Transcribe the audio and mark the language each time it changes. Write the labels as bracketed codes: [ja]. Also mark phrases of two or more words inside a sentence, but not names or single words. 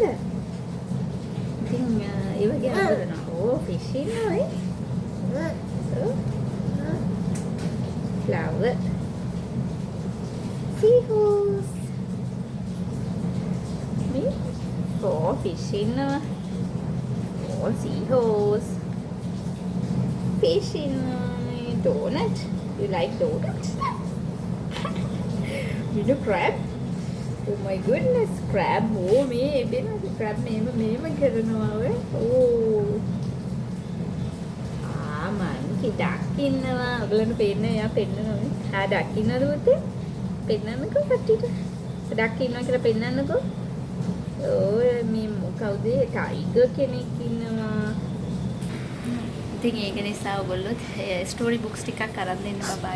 [si] ඉතින් ඒ වගේ අරනවා. ෆිෂ් ඉන්නවයි. [en] flower seahorse මේ fish ඉන්නවා small seahorse. Fish in donut. You like donuts? You know crab? Oh my goodness, crab. Oh me, crab me කරනවා ඔය. Oh. monkey duck ඉන්නවා. [si] ඔයගලන්ට පේන්නේ එයා පෙන්නනවා. duck ඉන්නවද පුතේ? පෙන්නන්නකෝ කට්ටියට. duck ඉන්නවා කියලා පෙන්නන්නකෝ. ඔය මේ කවුද? ටයිගර් කෙනෙක් ඉන්නවා. ඉතින් ඒක නිසා ඔයගොල්ලොත් [en] story books [si] ටිකක් අරන් දෙන්න බබාට.